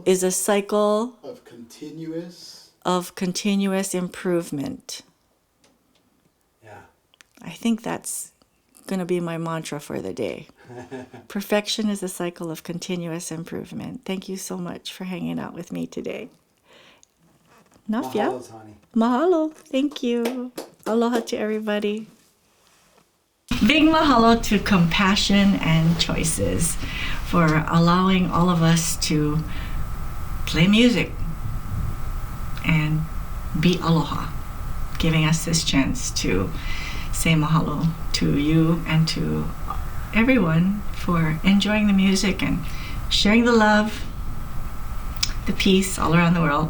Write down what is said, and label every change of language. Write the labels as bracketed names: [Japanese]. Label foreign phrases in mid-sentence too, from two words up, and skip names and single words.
[English] is a cycle of continuous improvement. Yeah. I think that's going to be my mantra for the day. Perfection is a cycle of continuous improvement. Thank you so much for hanging out with me today. Nafya. Mahalo, Tani. Mahalo. Thank you. Aloha to everybody. Big mahalo to Compassion and Choices for allowing all of us to play music and be aloha, giving us this chance to say mahalo to you and to everyone for enjoying the music and sharing the love, the peace all around the world.